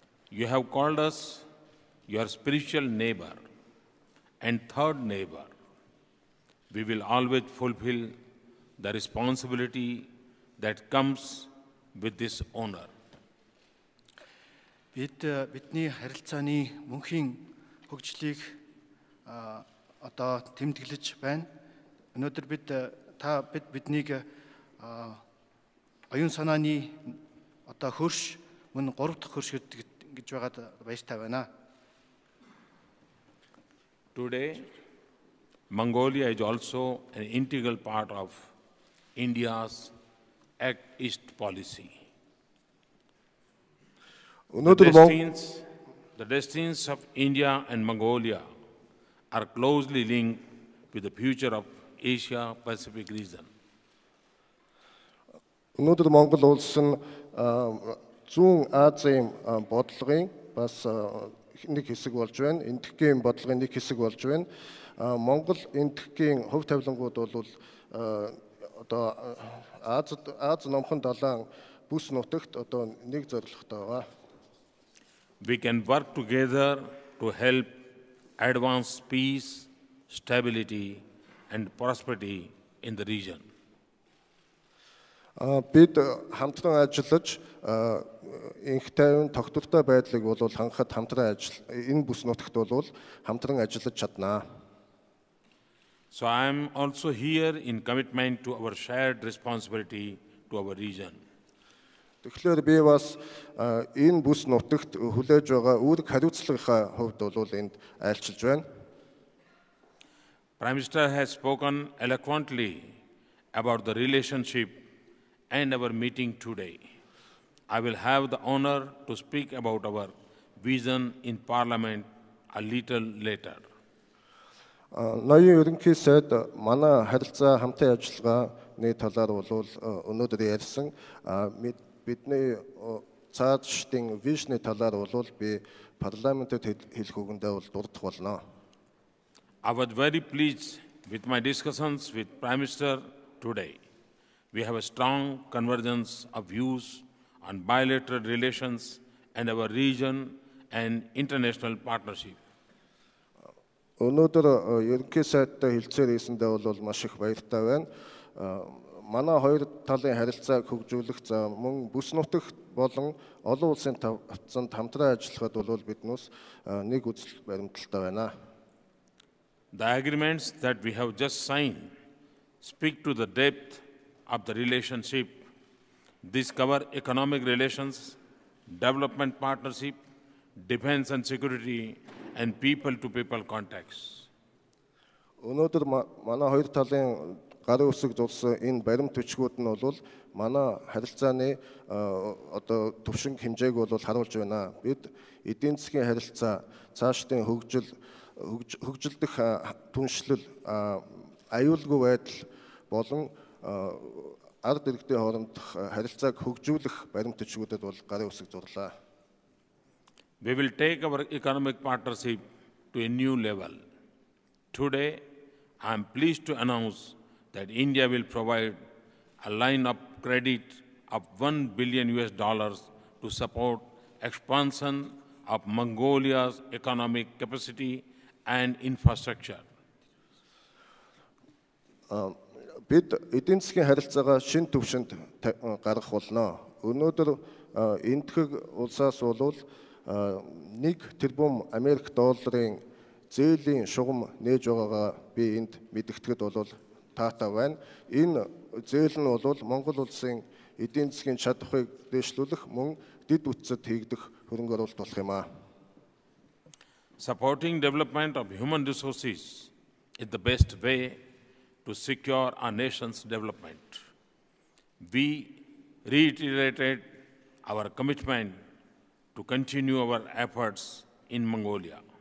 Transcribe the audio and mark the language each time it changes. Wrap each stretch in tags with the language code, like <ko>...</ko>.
<en>You have called us your spiritual neighbor and third neighbor. We will always fulfill the responsibility that comes with this honor.</en> <mn>Бидний харилцааны мөнхийн хөгжлийг одоо тэмдэглэж байна. Өнөөдөр биднийг оюун санааны одоо хөрш мөн 3 дахь хөрш гэж байгаад баяртай байна.</mn> <en>Today, Mongolia is also an integral part of India's Act East policy. The destinies of India and Mongolia are closely linked with the future of Asia-Pacific region.</en> <mn>Өнөөдөр Монгол улс нь зүүн Азийн бодлогын бас нэг хэсэг болж байна. Энэтхэгийн бодлогын нэг хэсэг болж байна. Монгол энэтхэгийн хувь тавилангууд бол одоо Аз номхон далайн бүс нутагт одоо нэг зорилготой байгаа.</mn> <en>We can work together to help advance peace, stability, and prosperity in the region.</en> <mn>Бид хамтран ажиллаж инх тайван тогтвортой байдлыг бол хангахад хамтран энэ бүс нутагт бол хамтран ажиллаж чаднаа.</mn> <en>So I am also here in commitment to our shared responsibility to our region.</en> <mn>Тэгэхээр би бас энэ бүс нутагт хүлээж байгаа үүрэг хариуцлагынхаа хувьд бол энд айлчилж байна.</mn> <en>Prime Minister has spoken eloquently about the relationship and our meeting today. I will have the honor to speak about our vision in Parliament a little later.</en> <mn>Ноён ерөнхий сайд манай харилцаа хамтын ажиллагааны талаар бол өнөөдөр ярьсан. Бидний цаашдын вижны талаар бол би парламентэд хэлэх үгэндээ бол дурдах болно.</mn> <en>I was very pleased with my discussions with Prime Minister today. We have a strong convergence of views on bilateral relations and our region and international partnership.</en> <mn>Өнөөдөр ерөнхий сайдтай хэлцээр хийсэндээ бол маш их баяртай байна. Манай хоёр талын харилцааг хөгжүүлэх мөн бүс нутагт болон олон улсын тавцанд хамтран ажиллахад бол биднээс нэг үзэл баримталтай байна.</mn> <en>The agreements that we have just signed speak to the depth of the relationship. These cover economic relations, development partnership, defense and security, and people-to-people contacts.</en> <mn>Өнөөдөр манай хоёр талын гарын үсэг зурсан энэ баримт бичгүүд нь бол манай харилцааны одоо төвшинг хэмжээг бол харуулж байна. Бид эдийн засгийн харилцаа, цаашдын хөгжилдөх түншлэл, аюулгүй байдал болон ард иргэдийн хоорондох харилцааг хөгжүүлэх баримт бичгүүдэд бол гарын үсэг зурлаа.</mn> <en>We will take our economic partnership to a new level. Today, I am pleased to announce that India will provide a line of credit of $1 billion to support expansion of Mongolia's economic capacity and infrastructure.</en> <mn>Бид эдийн засгийн харилцаагаа шинэ түвшинд гаргах болно. Өнөөдөр энэтхэг улсаас болвол 1 тэрбум Америк долларын зээлийн шугам нээж байгаагаа би энд мэдгэтгэд бол таатай байна. Энэ зээл нь бол Монгол улсын эдийн засгийн чадварыг дэвшлүүлэх мөн дэд үтцэд хийгдэх хөрөнгө оруулалт болох юм аа.</mn> <en>Supporting development of human resources is the best way to secure our nation's development. We reiterated our commitment to continue our efforts in Mongolia.</en>